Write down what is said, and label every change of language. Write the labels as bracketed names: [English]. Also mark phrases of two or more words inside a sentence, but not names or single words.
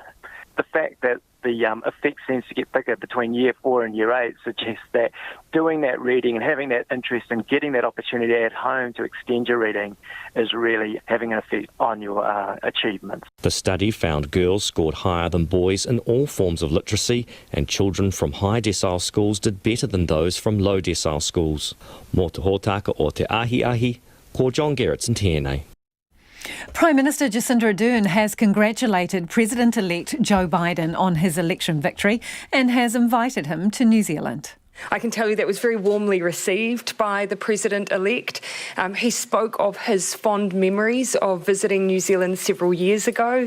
[English] The fact that the effect seems to get bigger between Year 4 and Year 8 suggests that doing that reading and having that interest and getting that opportunity at home to extend your reading is really having an effect on your achievements. The study found girls scored higher than boys in all forms of literacy, and children from high decile schools did better than those from low decile schools. [Māori] Mō te hōtaka o te ahi, ko John Gerritsen tēnei. [English] Prime Minister Jacinda Ardern has congratulated President-elect Joe Biden on his election victory and has invited him to New Zealand. I can tell you that was very warmly received by the President-elect. He spoke of his fond memories of visiting New Zealand several years ago.